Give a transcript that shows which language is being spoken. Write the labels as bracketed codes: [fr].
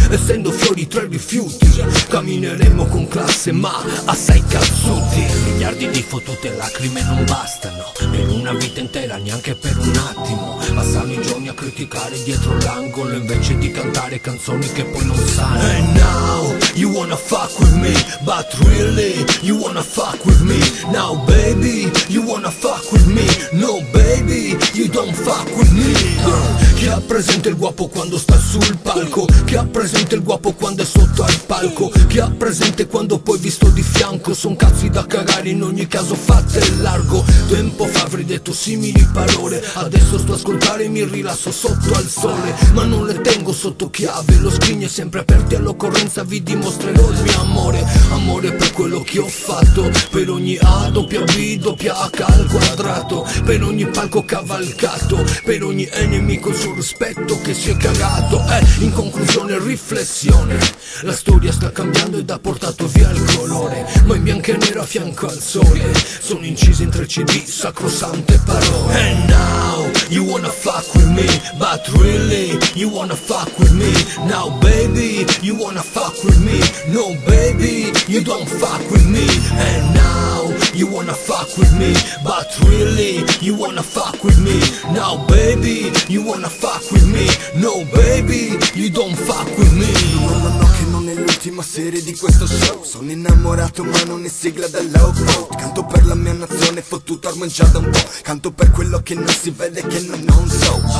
[it] Essendo fiori tra i rifiuti, cammineremo con classe ma assai cazzuti. Miliardi di fottute lacrime non bastano per una vita intera, neanche per un attimo. Passano i giorni a criticare dietro l'angolo invece di cantare canzoni che poi non sanno. [en] And now you wanna fuck with me, but really you wanna fuck with me. Now baby, you wanna fuck with me. No baby, you don't fuck with me. [it] Chi ha presente il guapo quando sta sul palco? Chi ha presente il guapo quando è sotto al palco? Chi ha presente quando poi visto di fianco? Son cazzi da cagare, in ogni caso fate largo. Tempo fa avrei detto simili parole, adesso sto a ascoltare e mi rilasso sotto al sole. Ma non le tengo sotto chiave, lo scrigno è sempre aperto e all'occorrenza vi dimostrerò il mio amore. Amore per quello che ho fatto, per ogni A, doppia B, doppia H al quadrato, per ogni palco cavalcato, per ogni nemico il suo rispetto che si è cagato. In conclusione riflessione, la storia sta cambiando ed ha portato via il colore, ma in bianco e nero a fianco al sole sono incise in 3 CD sacrosante parole. [en] And now you wanna fuck with me, but really you wanna fuck with me. Now baby, you wanna fuck with me. No baby, you don't fuck with me. And now you wanna fuck with me, but really you wanna fuck with me. Now baby, you wanna fuck with me. No baby, you don't fuck with me. [it] No, che non è l'ultima serie di questo show. Sono innamorato ma non è sigla da low road. Canto per la mia nazione, fottuto ormai già da un po'. Canto per quello che non si vede, che non so.